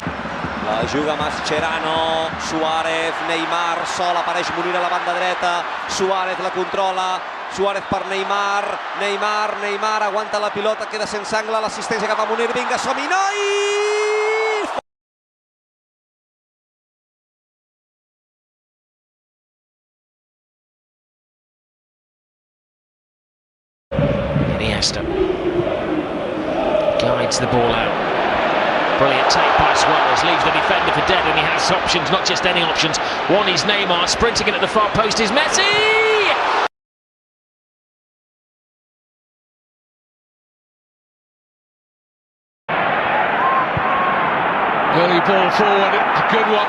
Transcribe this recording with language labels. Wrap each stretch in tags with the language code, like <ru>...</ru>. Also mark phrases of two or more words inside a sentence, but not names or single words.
<ca>La juga Mascherano, Suarez, Neymar, sol, apareix Munir a la banda dreta, Suarez la controla, Suarez per Neymar, Neymar, aguanta la pilota, queda sense angle, l'assistència cap a Munir, vinga, som-hi, nois!</ca> <en>Iniesta guides the ball out. Brilliant take by Suarez, leaves the defender for dead, and he has options, not just any options. One is Neymar, sprinting in at the far post is Messi! Early ball forward, a good one.</en>